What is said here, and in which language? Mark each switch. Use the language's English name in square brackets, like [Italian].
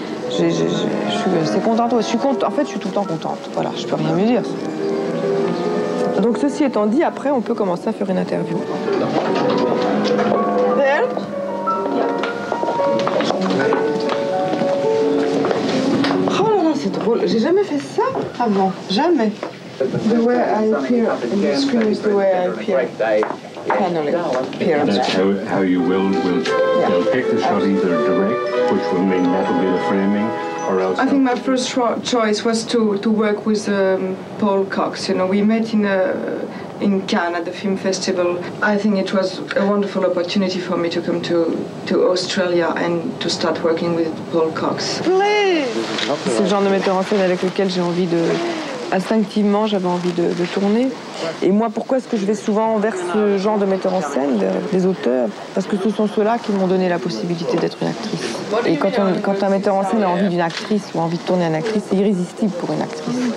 [French] Je suis assez contente. En fait, je suis tout le temps contente. Voilà, je peux rien mieux dire. Donc, ceci étant dit, après, on peut commencer à faire une interview. Oh là là, c'est drôle. J'ai jamais fait ça avant. Jamais. [English] The way I appear on the screen is the way I appear. Finally, appear on the screen. How you will pick the shot either direct, which will mean that will be the framing, or else. I think my first choice was to work with Paul Cox. You know, we met in Cannes at the film festival. I think it was a wonderful opportunity for me to come to Australia and to start working with Paul Cox. [French] C'est le genre de metteur en scène avec lequel j'ai envie de... Instinctivement, j'avais envie de tourner. Et moi, pourquoi est-ce que je vais souvent vers ce genre de metteur en scène, des auteurs? Parce que ce sont ceux-là qui m'ont donné la possibilité d'être une actrice. Et quand un metteur en scène a envie d'une actrice ou a envie de tourner une actrice, c'est irrésistible pour une actrice.